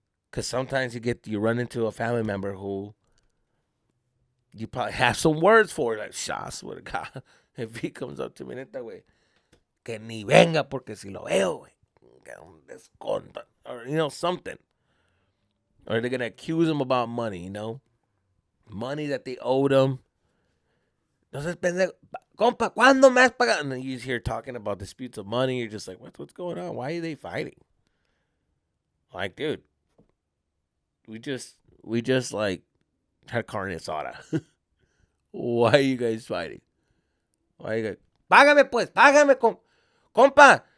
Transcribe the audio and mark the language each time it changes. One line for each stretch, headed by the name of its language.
English: Because sometimes you run into a family member who you probably have some words for. Like, I swear to God, if he comes up to me,
Spanish: neta, güey, que ni venga porque si lo veo, güey, que un desconto.
English: Or, something. Or they're going to accuse him about money, money that they owed him.
Spanish: Entonces, pendejo, compa, ¿cuándo me has pagado?
English: And then you hear talking about disputes of money. You're just like, what's going on? Why are they fighting? Like, dude, we just like had carne asada. Why are you guys fighting? Why are you guys?
Spanish: Págame pues, págame, compa.